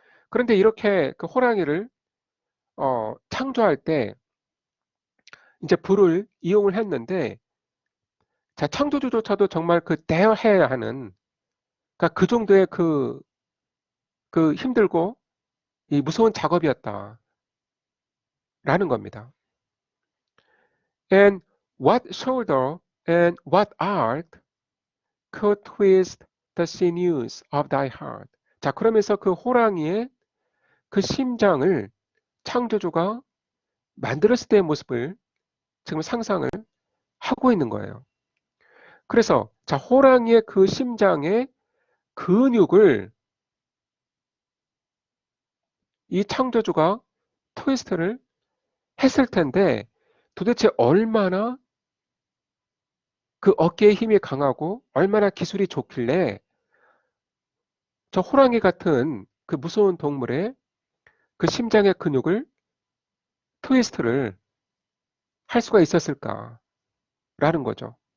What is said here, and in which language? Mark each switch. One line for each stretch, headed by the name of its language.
Korean: 그런데 이렇게 그 호랑이를 창조할 때 이제 불을 이용을 했는데 자, 창조주조차도 정말 그 대여해야 하는 그러니까 그 정도의 그 힘들고 이 무서운 작업이었다라는 겁니다.
English: And what shoulder and what art could twist the sinews of thy heart.
Korean: 자, 그러면서 그 호랑이의 그 심장을 창조주가 만들었을 때의 모습을 지금 상상을 하고 있는 거예요. 그래서 자, 호랑이의 그 심장의 근육을 이 창조주가 트위스트를 했을 텐데 도대체 얼마나 그 어깨의 힘이 강하고 얼마나 기술이 좋길래 저 호랑이 같은 그 무서운 동물의 그 심장의 근육을 트위스트를 할 수가 있었을까라는 거죠.